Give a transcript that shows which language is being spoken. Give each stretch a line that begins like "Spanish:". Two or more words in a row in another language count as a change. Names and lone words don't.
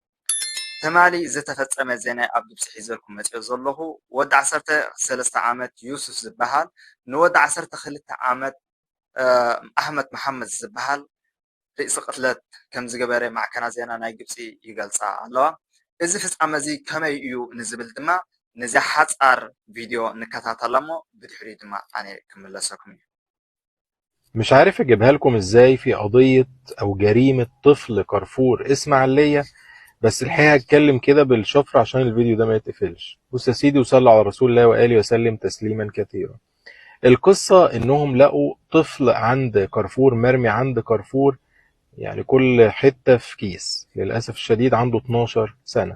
Tigrinya: ተማሊ ዝተፈፀመ ዜና ኣብ ግብፂ ሒዘልኩም መፅእ ዘለኹ ወዲ 13 ዓመት ዩሱፍ ዝበሃል ንወዲ 12 ዓመት ኣሕመድ መሓመድ ዝበሃል ርእሲ ቅትለት ከም ዝገበረ ማዕከናት ዜና ናይ ግብፂ ይገልፃ ኣለዋ እዚ ፍፃመ እዚ ከመይ እዩ ንዝብል ድማ ነዚ ሓፃር ቪድዮ ንከታተላ እሞ ብድሕሪ ድማ ኣነ ክምለሰኩም እዩ
Arabic: مش عارف اجيبها لكم ازاي في قضية او جريمة طفل كارفور اسماعيلية. بس الحقيقة هتكلم كده بالشفرة عشان الفيديو ده ما يتقفلش. بص يا سيدي وصلى على رسول الله وآله وسلم تسليما كثيرا. القصة انهم لقوا طفل عند كارفور مرمي عند كارفور، يعني كل حتة في كيس، للأسف الشديد عنده 12 سنة.